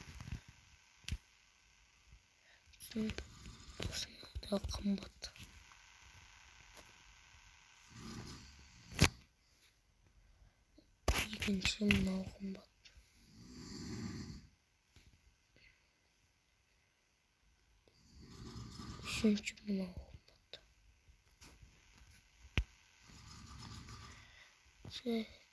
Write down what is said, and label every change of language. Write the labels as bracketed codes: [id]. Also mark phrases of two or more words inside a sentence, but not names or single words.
[ru] Да, комбат. [kk] Екінші мынау комбат. Үшінші мынау комбат. [ru] Так.